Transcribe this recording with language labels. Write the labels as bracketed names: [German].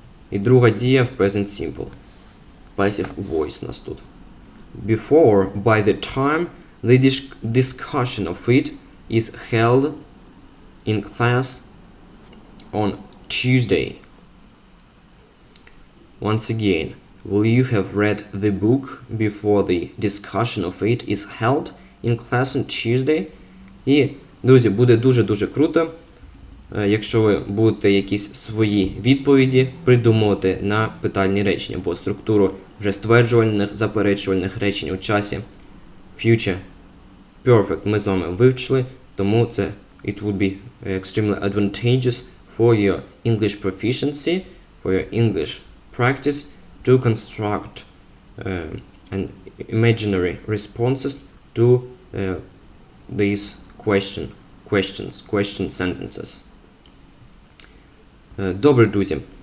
[Ukrainian] І друга дія в present simple. Passive voice у нас тут. [English] Before, by the time, the discussion of it is held in class on Tuesday. Once again, will you have read the book before the discussion of it is held in class on Tuesday? [Ukrainian] І, друзі, буде дуже-дуже круто, якщо ви будете якісь свої відповіді придумувати на питальні речення, бо структуру вже стверджувальних, заперечувальних речень у часі future [English] perfect [Ukrainian] ми з вами вивчили, тому це [English] it would be extremely advantageous for your English proficiency, for your English practice to construct an imaginary responses to these question sentences. [Ukrainian] Добре, друзі.